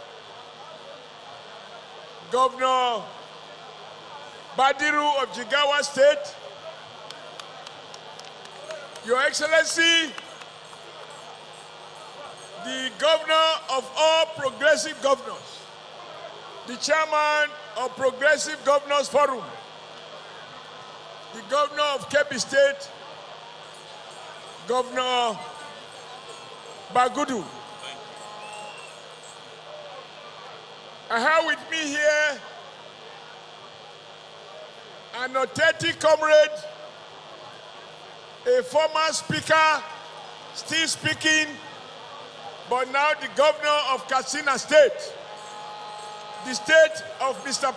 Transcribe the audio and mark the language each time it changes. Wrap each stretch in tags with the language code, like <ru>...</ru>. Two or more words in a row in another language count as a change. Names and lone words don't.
<en>Governor Badiru of Jigawa State, Your Excellency, the governor of all progressive governors, the chairman of Progressive Governors Forum, the governor of Kebbi State, Governor Bagudu. I have with me here an authentic comrade, a former speaker, still speaking, but now the governor of Katsina State, the state of Mr.</en>